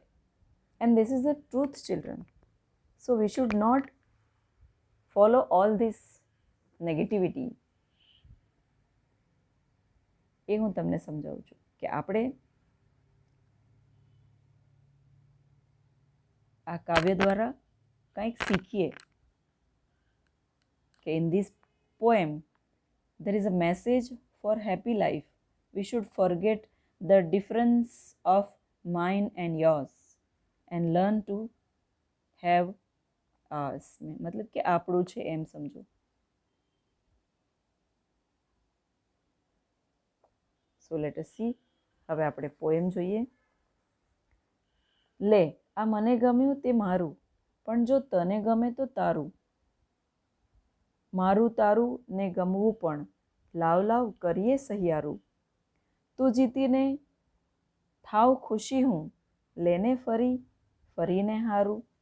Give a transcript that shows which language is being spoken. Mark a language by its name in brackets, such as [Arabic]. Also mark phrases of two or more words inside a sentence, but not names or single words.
[English] And this is the truth children. So we should not follow all this negativity. [Gujarati] એ હું તમને સમજાવું છું કે આપણે આ કાવ્ય દ્વારા કંઈક શીખીએ કે [English] in this poem there is a message for happy life. We should forget the difference of mine and yours and learn to have ours. [Gujarati] मतलब કે આપણું છે એમ સમજો. [English] So let us see. [Gujarati] હવે આપણે પોએમ જોઈએ. લે આ મને ગમ્યું તે મારું, પણ જો તને ગમે તો તારું. મારું તારું ને ગમવું પણ, લાવ લાવ કરીએ સહિયારું. તું જીતીને થાવ ખુશી હું, લેને ફરી ફરીને હારું.